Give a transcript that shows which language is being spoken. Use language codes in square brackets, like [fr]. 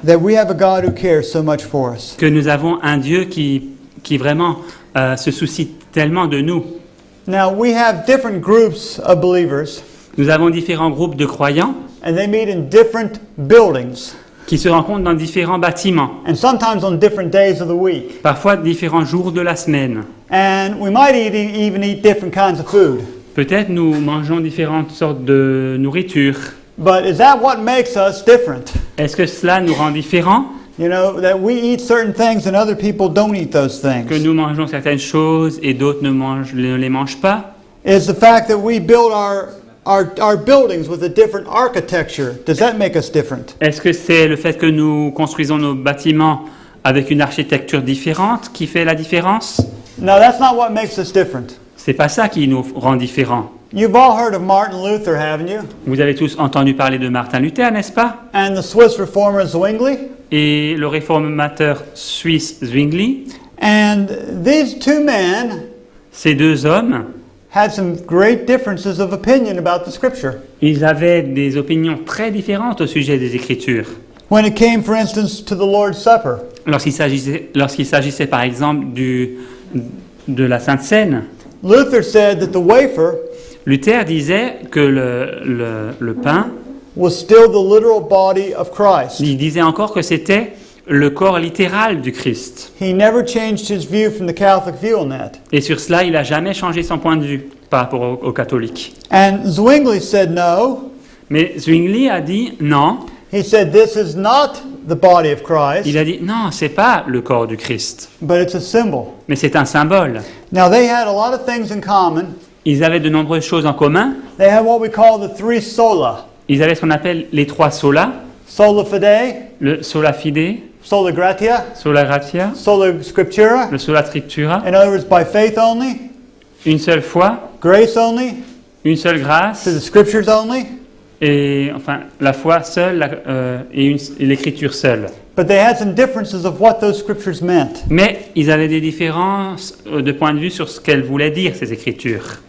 [en] that we have a God who cares so much for us. [fr] Que nous avons un Dieu qui vraiment se soucie tellement de nous. [en] Now, we have different groups of believers, [fr] Nous avons différents groupes de croyants [en] and they meet in different buildings, [fr] qui se rencontrent dans différents bâtiments, [en] and sometimes on different days of the week. [fr] parfois différents jours de la semaine. [en] And we might even eat different kinds of food. [fr] Peut-être nous mangeons différentes sortes de nourriture. [en] But is that what makes us different? [fr] Est-ce que cela nous rend différents? [en] You know, that we eat certain things and other people don't eat those [fr] Que [en] things. [fr] nous mangeons certaines choses et d'autres ne les mangent pas? [en] Is the fact that we build our buildings with a different architecture, does that make us different? [fr] Est-ce que c'est le fait que nous construisons nos bâtiments avec une architecture différente qui fait la différence? [en] No, that's not what makes us different. [fr] C'est pas ça qui nous rend différents. [en] You've all heard of Martin Luther, haven't you? [fr] Vous avez tous entendu parler de Martin Luther, n'est-ce pas? [en] And the Swiss reformer Zwingli? [fr] Et le réformateur suisse Zwingli. [en] And these two men [fr] Ces deux hommes, [en] had some great differences of opinion about the scripture. [fr] ils avaient des opinions très différentes au sujet des Écritures. [en] When it came, for instance, to the Lord's Supper, [fr] Lorsqu'il s'agissait par exemple de la Sainte Seine, [en] Luther said that the wafer [fr] Luther disait que le pain, [en] was still the literal body of Christ. [fr] il disait encore que c'était le corps littéral du Christ. [en] He never changed his view from the Catholic view on that. [fr] Et sur cela, il n'a jamais changé son point de vue par rapport aux catholiques. [en] And Zwingli said no. [fr] Mais Zwingli a dit non. [en] He said this is not the body of Christ, [fr] Il a dit non, c'est pas le corps du Christ, [en] but it's a symbol. [fr] mais c'est un symbole. [en] Now they had a lot of things in common. [fr] Ils avaient de nombreuses choses en commun. [en] They had what we call the three sola. [fr] Ils avaient ce qu'on appelle les trois sola, [la] Sola fide, [fr] le [la] sola fide, sola gratia, sola gratia, sola scriptura. [fr] le [la] sola scriptura, [en] In other words, by faith only, [fr] une seule foi, [en] grace only, [fr] une seule grâce, [en] to the scriptures only. [fr] et enfin la foi seule et l'écriture seule. [en] But they had some differences of what those scriptures meant. [fr] Mais ils avaient des différences de point de vue sur ce qu'elles voulaient dire, ces écritures.